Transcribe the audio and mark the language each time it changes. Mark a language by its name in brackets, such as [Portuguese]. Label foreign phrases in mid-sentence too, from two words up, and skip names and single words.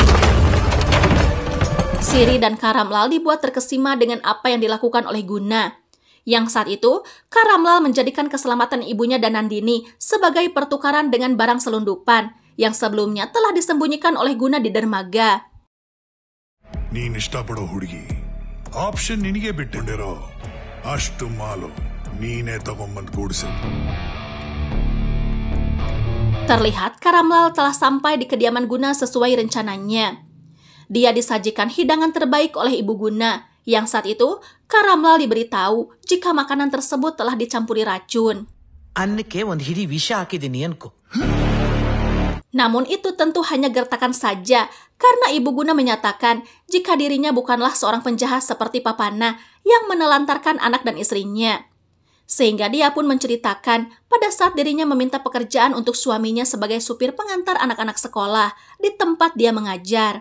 [Indonesian] Siri dan Karamlal dibuat terkesima dengan apa yang dilakukan oleh Guna. Yang saat itu, Karamlal menjadikan keselamatan ibunya dan Nandini sebagai pertukaran dengan barang selundupan yang sebelumnya telah disembunyikan oleh Guna di dermaga. [Kannada] ನೀನ್ ಇಷ್ಟಪಡೋ ಹುಡುಗಿ ಆಪ್ಷನ್ ನಿನಗೆ ಬಿಟ್ಟಿರೋ ಅಷ್ಟು ಮಾಲು ನೀನೇ ತಗೊಂಬಂದ್ ಕೂಡಿಸಿ. [Indonesian] Terlihat Karamlal telah sampai di kediaman Guna sesuai rencananya. Dia disajikan hidangan terbaik oleh ibu Guna, yang saat itu Karamlal diberitahu jika makanan tersebut telah dicampuri racun. [Kannada] ಅನ್ನಕ್ಕೆ ಒಂದು ಹಿಡಿ ವಿಷ ಹಾಕಿದ್ದೀನಿ ಅನ್ಕೋ. [Indonesian] Namun itu tentu hanya gertakan saja, karena ibu Guna menyatakan jika dirinya bukanlah seorang penjahat seperti Papana yang menelantarkan anak dan istrinya. Sehingga dia pun menceritakan pada saat dirinya meminta pekerjaan untuk suaminya sebagai supir pengantar anak-anak sekolah di tempat dia mengajar.